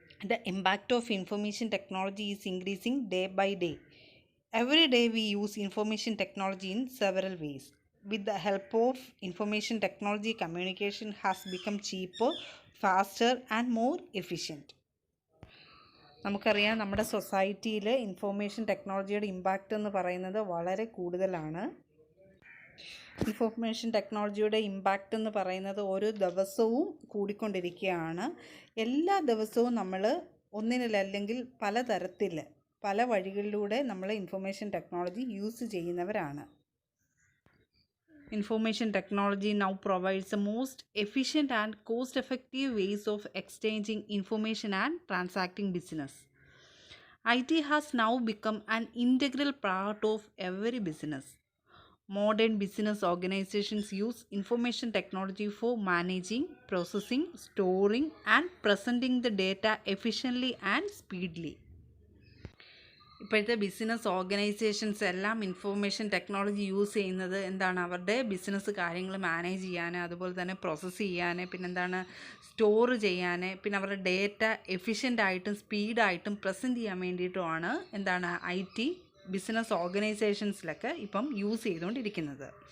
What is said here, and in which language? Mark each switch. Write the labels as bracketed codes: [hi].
[en] The impact of information technology is increasing day by day. Every day we use information technology in several ways. With the help of information technology, communication has become cheaper, faster and more efficient. [ml] നമുക്കറിയാം നമ്മുടെ സൊസൈറ്റിയിൽ information ടെക്നോളജിയുടെ impact എന്ന് പറയുന്നത് വളരെ കൂടുതലാണ്. Information ടെക്നോളജിയുടെ impact എന്ന് പറയുന്നത് ഓരോ ദിവസവും കൂടിക്കൊണ്ടിരിക്കുകയാണ്. എല്ലാ ദിവസവും നമ്മൾ ഒന്നിനല്ലെങ്കിൽ പലതരത്തിൽ പല വഴികളിലൂടെ നമ്മൾ ഇൻഫോർമേഷൻ ടെക്നോളജി യൂസ് ചെയ്യുന്നവരാണ്. [en] Information technology now provides the most efficient and cost-effective ways of exchanging information and transacting business. IT has now become an integral part of every business. Modern business organizations use information technology for managing, processing, storing, and presenting the data efficiently and speedily. [ml] ഇപ്പോഴത്തെ business organisations എല്ലാം information technology use ചെയ്യുന്നത് എന്താണ്, അവരുടെ business കാര്യങ്ങൾ manage ചെയ്യാൻ, അതുപോലെ തന്നെ process ചെയ്യാൻ, പിന്നെന്താണ് സ്റ്റോർ ചെയ്യാൻ, പിന്നെ അവരുടെ ഡേറ്റ എഫിഷ്യൻ്റായിട്ടും സ്പീഡായിട്ടും പ്രസൻറ്റ് ചെയ്യാൻ വേണ്ടിയിട്ടുമാണ് എന്താണ് IT ബിസിനസ് ഓർഗനൈസേഷൻസിലൊക്കെ ഇപ്പം യൂസ് ചെയ്തുകൊണ്ടിരിക്കുന്നത്.